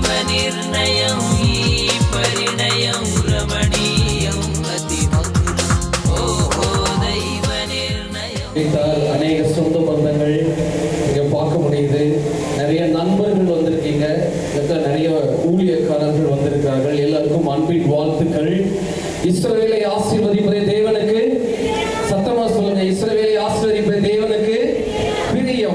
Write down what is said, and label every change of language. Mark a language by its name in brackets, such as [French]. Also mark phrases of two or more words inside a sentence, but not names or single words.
[Telugu] నిర్ణయం ఈ పరిణయం రమణీయం అతి మధురం ఓహో దైవ నిర్ణయం. [Tamil] அநேக சொந்த பந்தங்கள் இங்கே பார்க்க முடியுது. நிறைய நண்பர்கள் வந்திருக்கீங்க, நிறைய ஊழியக்காரர்கள் வந்திருக்கிறார்கள். எல்லாருக்கும் அன்பின் வாழ்த்துக்கள். இஸ்ரவேலை ஆசீர்வதிப்பதே தேவனுக்கு, சத்தமா சொல்லுங்க, இஸ்ரவேலை ஆசீர்வதிப்பதே தேவனுக்கு பிரியம்.